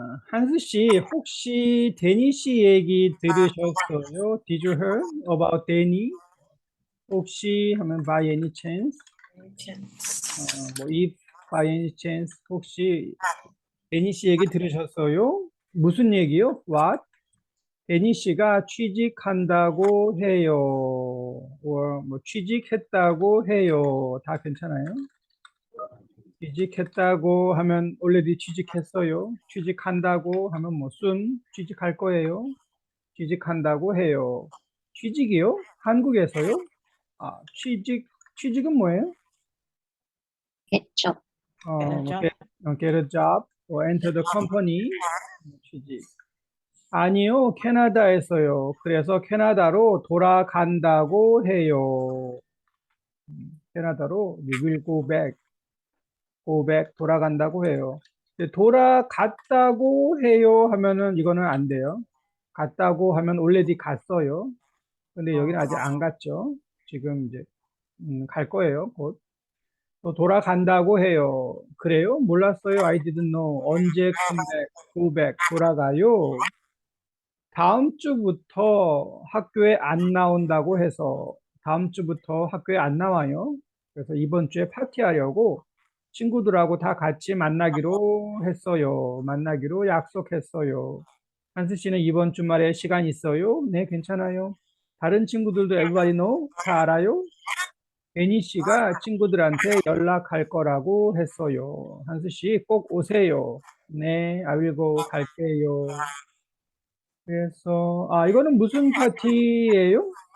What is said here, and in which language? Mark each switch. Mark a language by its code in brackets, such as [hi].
[ko] 한스 씨, 혹시 데니 씨 얘기 들으셨어요? [en] Did you hear about Danny? [ko] 혹시 하면 [en] by any chance? if by any chance [ko] 혹시 데니 씨 얘기 들으셨어요? 무슨 얘기요? [en] What? [ko] 데니 씨가 취직한다고 해요. or 취직했다고 해요. 다 괜찮아요? 취직했다고 하면 already 취직했어요. 취직한다고 하면 soon 취직할 거예요. 취직한다고 해요. 취직이요? 한국에서요? 취직은 뭐예요? 했죠. [en] get a job or enter the company. [ko] 취직. 아니요, 캐나다에서요. 그래서 캐나다로 돌아간다고 해요. 캐나다로 [en] you will go back [ko] 돌아간다고 해요. 근데 돌아갔다고 해요 하면은 이거는 안 돼요. 갔다고 하면 already 갔어요. 근데 여기는 아직 안 갔죠. 지금 이제 갈 거예요. 곧. 또 돌아간다고 해요. 그래요? 몰랐어요. [en] I didn't know. [ko] 언제 [en] come back, go back, [ko] 돌아가요? 다음 주부터 학교에 안 나온다고 해서 다음 주부터 학교에 안 나와요. 그래서 이번 주에 파티하려고 친구들하고 다 같이 만나기로 했어요. 만나기로 약속했어요. 한수 씨는 이번 주말에 시간 있어요? 네, 괜찮아요. 다른 친구들도 [en] everybody know? [ko] 다 알아요? 애니 씨가 친구들한테 연락할 거라고 했어요. 한수 씨 꼭 오세요. 네, [en] I will go [ko] 갈게요. 그래서 이거는 무슨 파티예요?